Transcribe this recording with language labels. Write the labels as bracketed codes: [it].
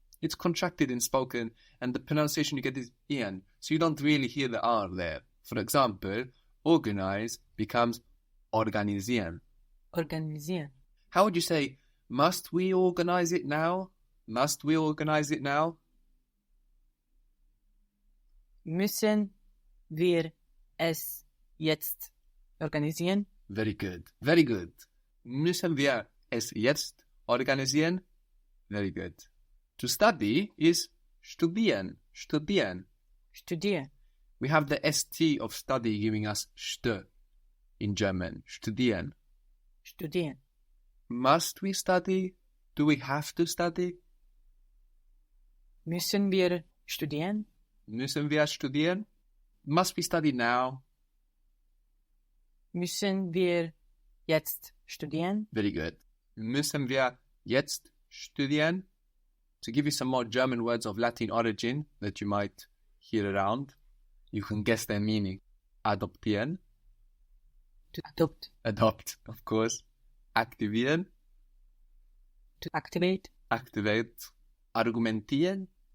[en] It's contracted in spoken and the pronunciation you get is Ian. So you don't really hear the R there. For example, organize becomes organisieren. [de] Organisieren. [en] How would you say, must we organize it now? Must we organize it now? [de] Müssen wir es jetzt organisieren? [en] Very good. Very good. [de] Müssen wir es jetzt organisieren? [en] Very good. To study is studieren. Studieren. [de] Studieren. [en] We have the ST of study giving us st in German. [de] Studieren. Studieren. [en] Must we study? Do we have to study? [de] Müssen wir studieren? Müssen wir studieren? [en] Must we study now? [de] Müssen wir jetzt studieren? [en] Very good. [de] Müssen wir jetzt studieren? [en] To give you some more German words of Latin origin that you might hear around, you can guess their meaning. [de] Adoptieren. [en] To adopt. Adopt, of course. Aktivieren. To activate. Activate. Argumentieren.